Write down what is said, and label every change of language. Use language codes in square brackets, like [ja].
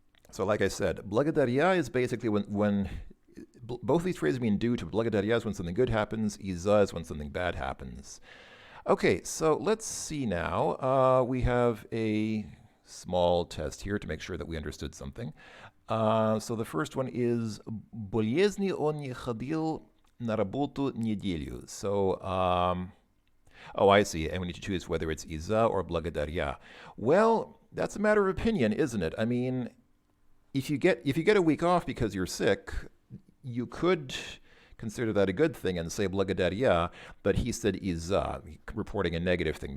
[en] So like I said, благодаря is basically when both these phrases mean due to. Благодаря is when something good happens, из-за is when something bad happens. Okay, so let's see now. We have a small test here to make sure that we understood something. So the first one is [ru] болезни он не ходил на работу неделю. [en] So, oh, I see. And we need to choose whether it's из-за or благодаря. Well, that's a matter of opinion, isn't it? I mean, if you get a week off because you're sick, you could consider that a good thing and say благодаря, but he said из-за, reporting a negative thing.